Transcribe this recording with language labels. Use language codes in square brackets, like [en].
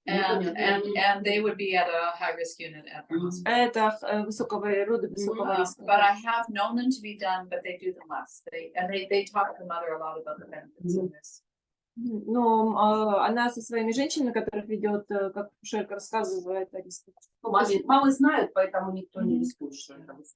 [en] And they would be at a high risk unit at our hospital. [ru] Это высокого рода, высокого риска. [en] But I have known them to be done, but they do them less. They talk to the mother a lot about the benefits of this. [ru] Но она со своими женщинами, которых ведет, как акушерка рассказывает о рисках. Мамы знают, поэтому никто не рискует, что это